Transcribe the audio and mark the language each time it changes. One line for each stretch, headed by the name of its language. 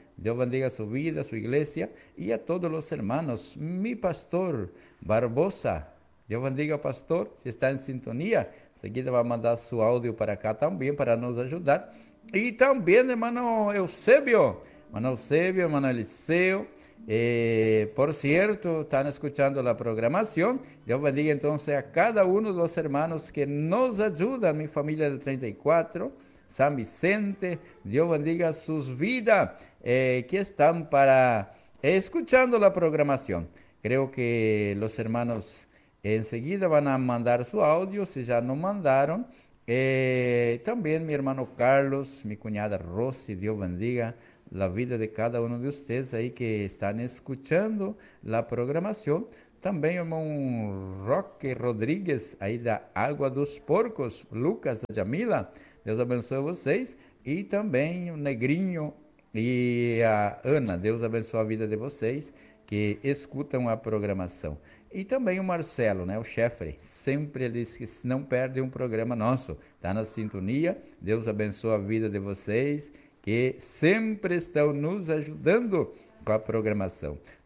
Portuguese: Deus bendiga a sua vida, a sua igreja e a todos os irmãos. Mi pastor Barbosa, Deus bendiga, pastor, se está em sintonia. Em seguida vai mandar seu áudio para cá também, para nos ajudar. E também, irmão Eusébio, irmão Eliseu.
Spanish: Por cierto, están escuchando la programación. Dios bendiga entonces a cada uno de los hermanos que nos ayudan, mi familia del 34, San Vicente. Dios bendiga sus vidas que están para escuchando la programación. Creo que los hermanos enseguida van a mandar su audio, si ya no mandaron. También mi hermano Carlos, mi cuñada Rosy, Dios bendiga la vida de cada uno de ustedes ahí que están escuchando la programación. También hermano Roque Rodríguez, ahí de Agua dos Porcos, Lucas, Yamila, Dios
Portuguese: abençoe
Spanish: a ustedes. Y también un Negrinho y a Ana, Dios
Portuguese: abençoe a vida
Spanish: de ustedes que escutan la programación.
Portuguese: E também o Marcelo, né, o chefe, sempre ele diz que não perde um programa nosso, está na sintonia. Deus abençoe a vida de vocês, que sempre estão nos ajudando com a programação.